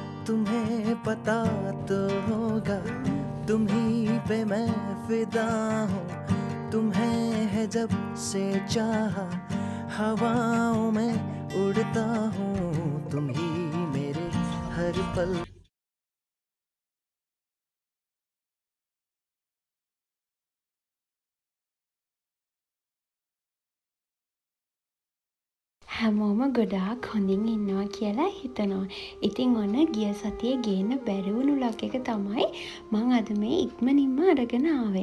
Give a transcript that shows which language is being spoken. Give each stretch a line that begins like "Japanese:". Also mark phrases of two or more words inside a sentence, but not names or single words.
Hindi: तुम्हें पता तो होगा, तुम ही पे मैं फिदा हूँ। तुम्हें है जब से चाहा, हवाओं में उड़ता हूँ। तुम ही मेरे हर पल।
Sinhala: හැමෝම ගොඩාක් හොඳින් ඉන්නවා කියලා හිතනවා. ඉතින් ඔන්න ගිය සතියේ ගේන්න බැරි වුණු ලක් එක තමයි මං අද මේ ඉක්මනින්ම අරගෙන ආවේ.